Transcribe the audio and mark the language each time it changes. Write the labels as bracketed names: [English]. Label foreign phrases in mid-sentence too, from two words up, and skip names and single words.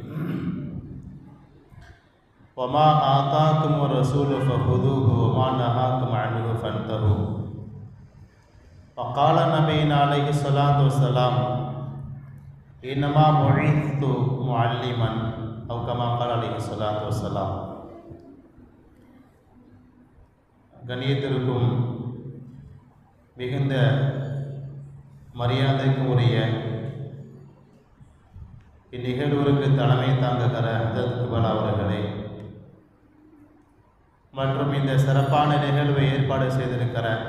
[Arabic] وما آتاكم الرسول فخذوه وما نهاكم عنه فانتهوا. وقال نبينا عليه الصلاة والسلام: إنما بعثت معلما أو كما قال عليه الصلاة والسلام. [Tamil] கண்ணியத்திற்கும் மிகுந்த மரியாதைக்கும் உரிய இந்நிகழ்வுக்கு தலைமை தாங்குகிற ஹஜ்ரத் இக்பால் அவர்களே மற்றும் இந்த சிறப்பான நிகழ்வை ஏற்பாடு செய்திருக்கிற